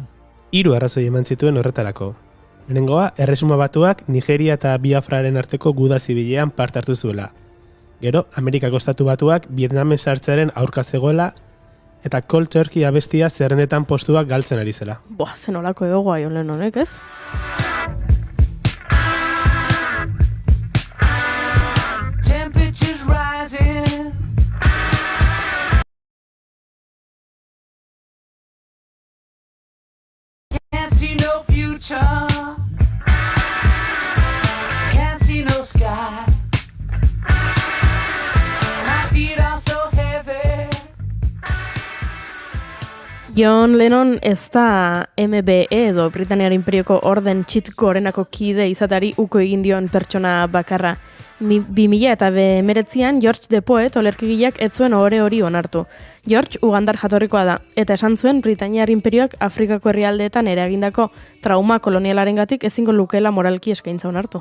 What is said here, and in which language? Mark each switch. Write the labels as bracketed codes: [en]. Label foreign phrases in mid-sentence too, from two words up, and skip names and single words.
[eu] 3 arrazoi eman zituen horretarako. Lehenengoa, Erresuma Batuak Nigeria eta Biafraren arteko guda zibilean parte hartu zuela. Gero, Amerikako Estatu Batuak Vietnamen sartzearen aurka zegoela eta Cold Turkey abestia zerrendetan postuak galtzen ari zela. Boa, zen olako egoa John Lennonek, ez? [en] Temperatures rising. Can't see no future. Can't see no sky. My feet are so heavy. [eu] John Lennon ez da MBE edo Britaniar Imperioko orden txit gorenako kide izatari uko egin dion pertsona bakarra. 2019an George the Poet olerkigileak ez zuen ohore hori onartu. George Ugandar jatorrikoa da, eta esan zuen Britaniar Imperioak Afrikako herrialdeetan eragindako trauma kolonialarengatik ezingo lukeela moralki eskaintza onartu.